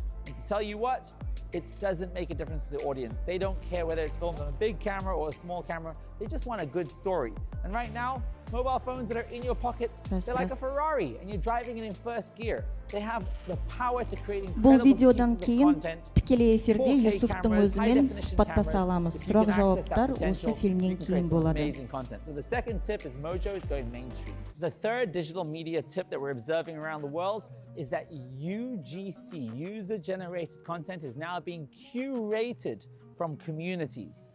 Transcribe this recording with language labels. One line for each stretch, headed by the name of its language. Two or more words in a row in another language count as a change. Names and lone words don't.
English: And to tell you what, it doesn't make a difference to the audience. They don't care whether it's filmed on a big camera or a small camera. They just want a good story. And right now, mobile phones that are in your pocket, they're like a Ferrari, and you're driving it in first gear. They have the power to create
Kazakh: Бұл
English: incredible
Kazakh: видеодан
English: pieces of
Kazakh: кейін
English: content.
Kazakh: тікелей эфирде
English: 4K
Kazakh: Юсуфтың
English: cameras,
Kazakh: өзімен
English: high-definition
Kazakh: сұхбаттаса
English: cameras,
Kazakh: аламыз.
English: if you can
Kazakh: Сұрақ-жауаптар
English: access that
Kazakh: осы
English: potential,
Kazakh: фильмнен
English: you can
Kazakh: кейін
English: create some
Kazakh: болады.
English: amazing content. So the second tip is Mojo is going mainstream. The third digital media tip that we're observing around the world is that UGC, user-generated content, is now being curated from communities.